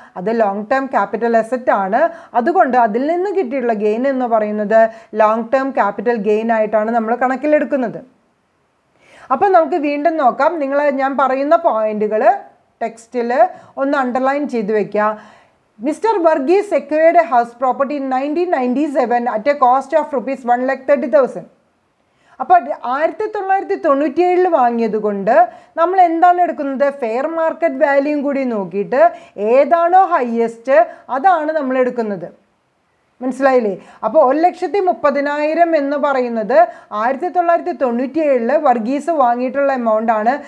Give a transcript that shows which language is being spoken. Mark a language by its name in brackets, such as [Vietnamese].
[Malayalam] അത് long term capital asset ആണ്. അതുകൊണ്ട് അതിൽ നിന്ന് കിട്ടിയിട്ടുള്ള ഗെയിൻ എന്ന് പറയുന്നത് ലോങ് ടേം ക്യാപിറ്റൽ ഗെയിൻ ആയിട്ടാണ് നമ്മൾ കണക്കിലെടുക്കുന്നത്. അപ്പം നമുക്ക് വീണ്ടും നോക്കാം. ഞാൻ പറയുന്ന പോയിന്റുകൾ ടെക്സ്റ്റിൽ ഒന്ന് അണ്ടർലൈൻ ചെയ്ത് വെക്കുക. [English] Mr. Varghese acquired a house property in 1997 at a cost of ₹1,30,000. [Malayalam] അപ്പോൾ 1997 വാങ്ങിയത് കൊണ്ട് നമ്മൾ എന്താണ് എടുക്കുന്നത്? ഫെയർ മാർക്കറ്റ് വാല്യൂയും കൂടി നോക്കിയിട്ട് ഏതാണോ ഹയസ്റ്റ് അതാണ് നമ്മൾ എടുക്കുന്നത്. മനസ്സിലായില്ലേ? അപ്പോൾ 1,30,000 എന്ന് പറയുന്നത് 1997 വർഗീസ് വാങ്ങിയിട്ടുള്ള എമൗണ്ട് ആണ്.